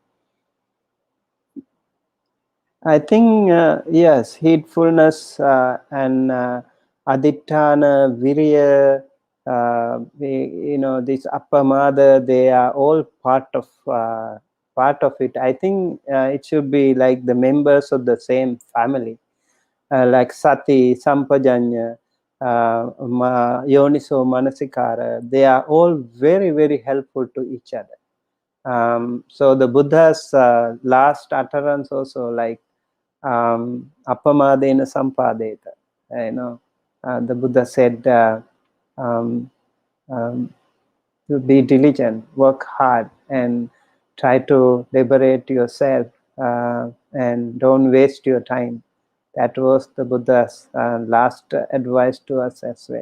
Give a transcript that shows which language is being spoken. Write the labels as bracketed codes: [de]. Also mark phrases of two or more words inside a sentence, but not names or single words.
[en] I think, yes, heedfulness and aditthana, virya, this appamāda, they are all part of it. I think it should be like the members of the same family, like sati, sampajañña, [pi] yoniso manasikara. [en] They are all very, very helpful to each other. So the Buddha's last utterance also, like [pi] appamādena sampadeta. [en] The Buddha said, to be diligent, work hard, and try to liberate yourself, and don't waste your time. That was the Buddha's last advice to us as well.